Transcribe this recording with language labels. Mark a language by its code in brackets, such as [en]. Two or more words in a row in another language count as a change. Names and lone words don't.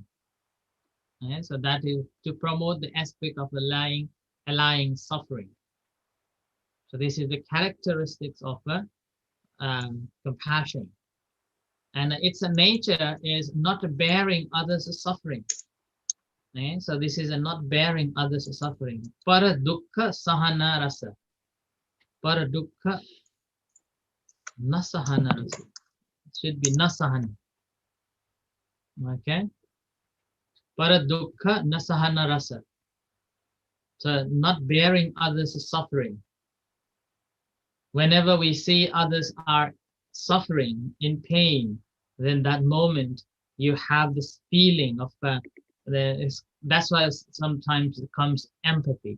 [en] Okay, so that is to promote the aspect of allaying suffering. So this is the characteristics of compassion, and its nature is not bearing others' suffering. Okay, so this is not bearing others' suffering. [pi] Para dukkha sahana rasa. Para dukkha nasahana rasa. [en] It should be nasahana. Okay. [pi] Para dukkha nasahana rasa. [en] So not bearing others' suffering. Whenever we see others are suffering in pain, then that moment you have this feeling of that's why sometimes it comes empathy.